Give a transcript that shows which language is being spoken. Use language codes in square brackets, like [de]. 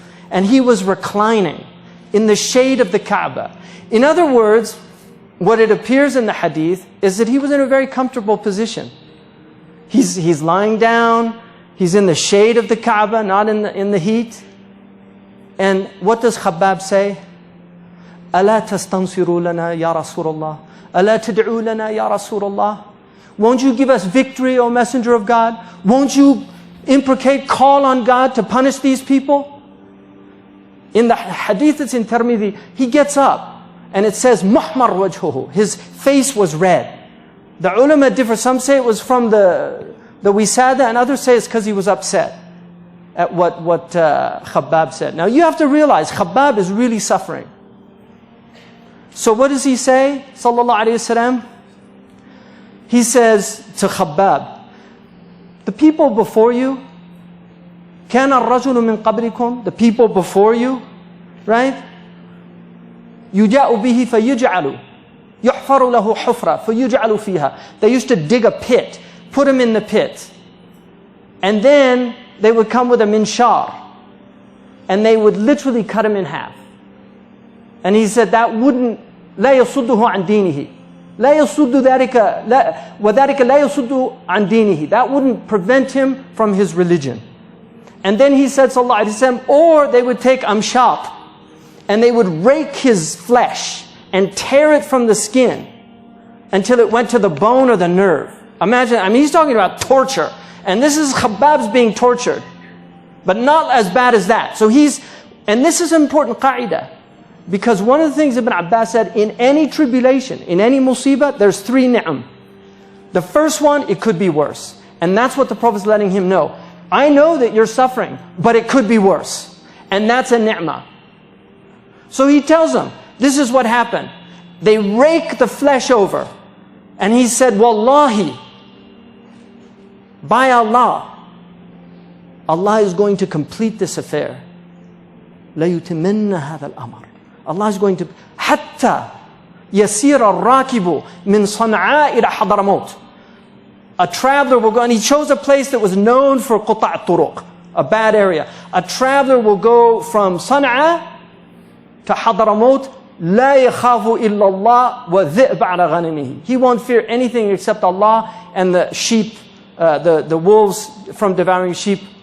[en] And he was reclining in the shade of the Kaaba. In other words, what it appears in the hadith is that he was in a very comfortable position. He's lying down. He's in the shade of the Kaaba, not in the heat. And what does Khabbab say? [ar] أَلَا تَسْتَنْصِرُوا لَنَا يَا رَسُولَ اللَّهِ أَلَا تَدْعُوا لَنَا يَا رَسُولَ اللَّهِ [en] Won't you give us victory, O Messenger of God? Won't you call on God to punish these people? In the hadith that's in Tirmidhi, he gets up and it says, [ar] مُحْمَرْ وَجْهُهُ. [en] His face was red. The ulama differ. Some say it was from the wisada, and others say it's because he was upset at what Khabbab said. Now you have to realize, Khabbab is really suffering. So what does he say, sallallahu alayhi wasallam? He says to Khabbab, the people before you, [ar] كَانَ الرَّجُلُ مِنْ قَبْلِكُمْ, [en] the people before you, right? [ar] يُجَاءُ بِهِ فَيُجْعَلُ يُحْفَرُ لَهُ حُفْرَةً فَيُجْعَلُ فِيهَا. [en] They used to dig a pit, put him in the pit. And then they would come with a minshar. And they would literally cut him in half. And he said that wouldn't, [ar] لا يصده عن دينه. لا يصد ذلك وذلك لا يصد عن دينه. [en] That wouldn't prevent him from his religion. And then he said, sallallahu alaihi wasallam, or they would take amshat and they would rake his flesh and tear it from the skin until it went to the bone or the nerve. Imagine, he's talking about torture. And this is Khabbab's being tortured. But not as bad as that. So and this is an important qa'idah. Because one of the things Ibn Abbas said, in any tribulation, in any musibah, there's three ni'am. The first one, it could be worse. And that's what the Prophet's letting him know. I know that you're suffering, but it could be worse. And that's a ni'mah. So he tells them, this is what happened. They rake the flesh over. And he said, Wallahi, by Allah, Allah is going to complete this affair. [ar] لَيُتِمِنَّ هَذَا الْأَمْرِ. [en] Allah is going to, [ar] حَتَّى يَسِيرَ الرَّاكِبُ مِنْ صَنْعَاء إِلَى حَضْرَمَوْتِ. [en] A traveler will go, and he chose a place that was known for [ar] قُطَعْ الطُّرُقِ, [en] a bad area. A traveler will go from Sana'a to Hadramaut, [ar] لا يخاف إلا الله وذئب على غنمه. [en] He won't fear anything except Allah and the sheep, the wolves from devouring sheep.